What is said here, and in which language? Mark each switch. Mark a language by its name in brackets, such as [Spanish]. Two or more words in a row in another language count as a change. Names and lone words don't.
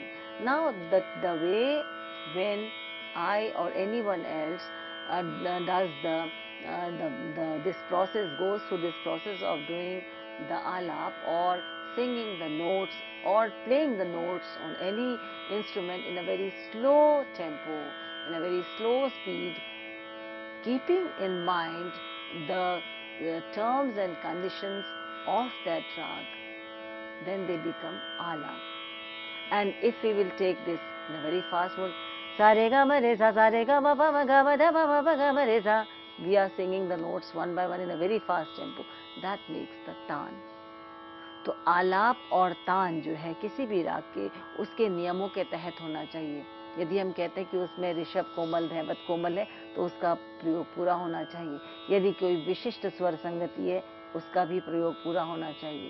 [English] Now the way when I or anyone else does this process, goes through this process of doing the alap or singing the notes or playing the notes on any instrument in a very slow tempo, in a very slow speed, keeping in mind the terms and conditions of that rag, then they become alap. And if we will take this in a very fast mode, [Hindi] सा रे ग म रे सा म प म ग म ध प म प ग म रे सा, [English] we are singing the notes one by one in a very fast tempo. That makes the taan. [Hindi] तो आलाप और तान जो है किसी भी राग के उसके नियमों के तहत होना चाहिए. यदि हम कहते हैं कि उसमें ऋषभ कोमल धैवत कोमल है तो उसका प्रयोग पूरा होना चाहिए. यदि कोई विशिष्ट स्वर संगति है उसका भी प्रयोग पूरा होना चाहिए.